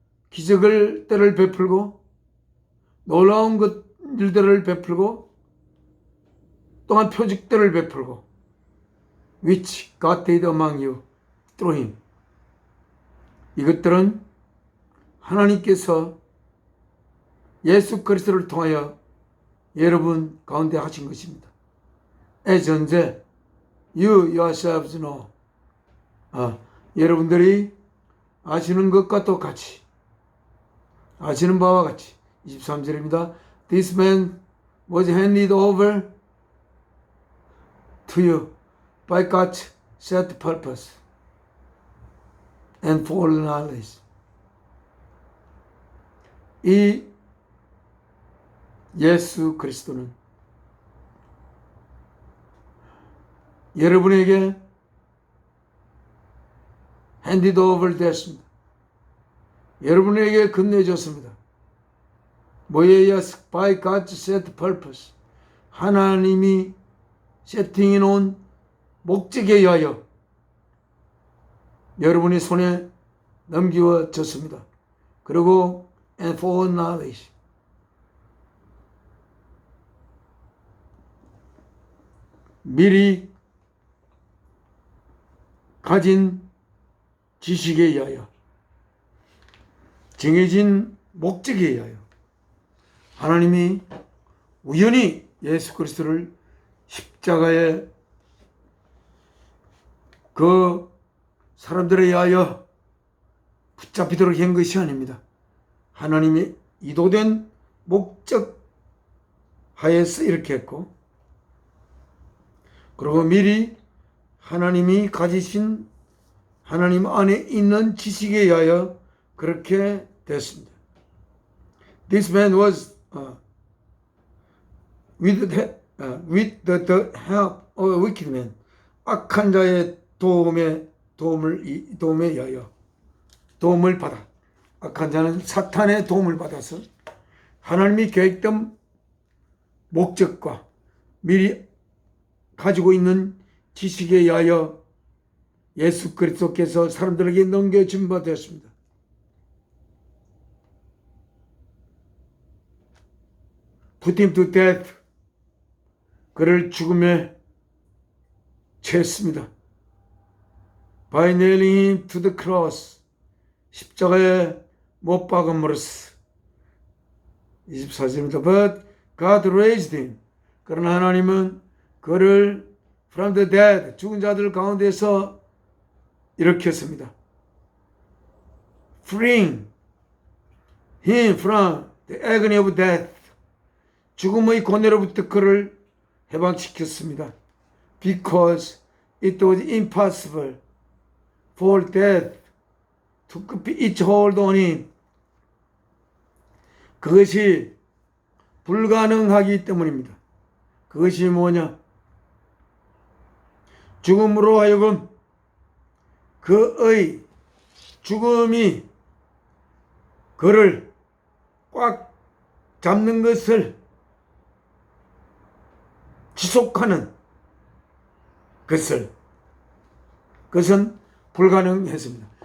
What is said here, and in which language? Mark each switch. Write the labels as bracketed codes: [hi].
[ko] 기적을 때를 베풀고 놀라운 일들을 베풀고 또한 표적들을 베풀고 [en] which God did among you through him. [ko] 이것들은 하나님께서 예수 그리스도를 통하여 여러분 가운데 하신 것입니다. [en] as [ko] 현재 [en] you yourselves know. [ko] 여러분들이 아시는 것과 똑같이, 아시는 바와 같이 23절입니다. [en] This man was handed over to you by God's set purpose and full knowledge. [ko] 이 예수 그리스도는 여러분에게 [en] handed over [ko] 되었습니다. 여러분에게 건네줬습니다. 뭐에 의해서? [en] By God's set purpose. [ko] 하나님이 세팅해 놓은 목적에 의하여 여러분의 손에 넘겨졌습니다. 그리고 [en] and for knowledge. [ko] 미리 가진 지식에 의하여, 정해진 목적에 의하여 하나님이 우연히 예수 그리스도를 십자가에 그 사람들에 의하여 붙잡히도록 한 것이 아닙니다. 하나님이 이도된 목적 하에서 이렇게 했고, 그리고 미리 하나님이 가지신 하나님 안에 있는 지식에 의하여 그렇게 됐습니다. [en] This man was with the help of a wicked man. [ko] 악한 자의 도움에 의하여 도움을 받아, 악한 자는 사탄의 도움을 받아서 하나님이 계획된 목적과 미리 가지고 있는 지식에 의하여 예수 그리스도께서 사람들에게 넘겨준 바 되었습니다. [en] Put him to death. [ko] 그를 죽음에 채했습니다. [en] By nailing him to the cross. [ko] 십자가에 못 박음으로써. 24절입니다. [en] But God raised him. [ko] 그러나 하나님은 그를 [en] from the dead, [ko] 죽은 자들 가운데서 일으켰습니다. [en] Freeing him from the agony of death. [ko] 죽음의 고뇌로부터 그를 해방시켰습니다. [en] Because it was impossible for death to keep its hold on him. [ko] 그것이 불가능하기 때문입니다. 그것이 뭐냐? 죽음으로 하여금 그의 죽음이 그를 꽉 잡는 것을 지속하는 그것은 불가능했습니다.